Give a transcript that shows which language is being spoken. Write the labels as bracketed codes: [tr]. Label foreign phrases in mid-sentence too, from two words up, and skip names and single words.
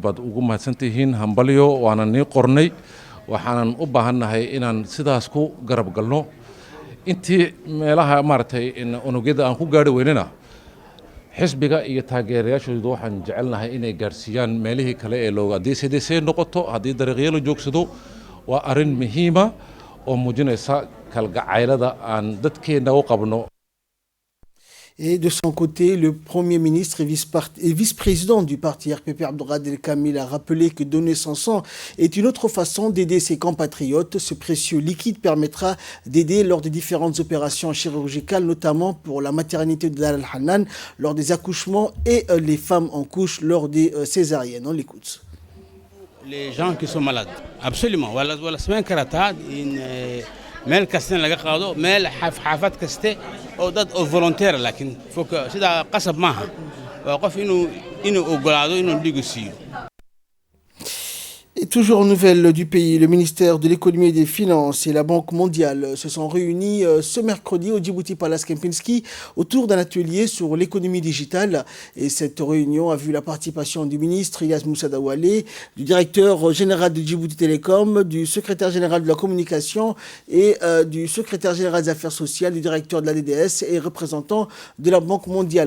[so] baad ugu mahadsantihiin hambalyo waanan nii qornay waxaanan u baahannahay inaan sidaas ku garab galno intii meelaha maaragtay unugyada aan ku gaari weynana xisbiga iyo taageerayaashooda waxaan jecelnahay inay gaarsiiyaan meelihii kale ee looga haddii CDC noqoto haddii dariiqyo la joogsado waa arrin muhiima oo muujinaysa kalgacaylada aan dadkeena u qabno. [fr] Et de son côté, le Premier ministre et vice-président du parti RPP, Abdelkader Kamil, a rappelé que donner son sang est une autre façon d'aider ses compatriotes. Ce précieux liquide permettra d'aider lors des différentes opérations chirurgicales, notamment pour la maternité de Dar al-Hanan, lors des accouchements et les femmes en couche lors des césariennes. On l'écoute. Les gens qui sont malades, absolument. Voilà, c'est un karatat, [so] meel kastana laga qaado meel xaafad kaste oo dad oo volontaire laakiin sida qasab maaha waa qof inuu ogolaado inuu dhigo siiyo. [fr] Et toujours aux nouvelles du pays, le ministère de l'économie et des finances et la Banque mondiale se sont réunis ce mercredi au Djibouti Palace Kempinski autour d'un atelier sur l'économie digitale. Et cette réunion a vu la participation du ministre Ilyas Moussa Daoualé, du directeur général de Djibouti Télécom, du secrétaire général de la communication et du secrétaire général des affaires sociales, du directeur de la DDS et représentant de la Banque mondiale.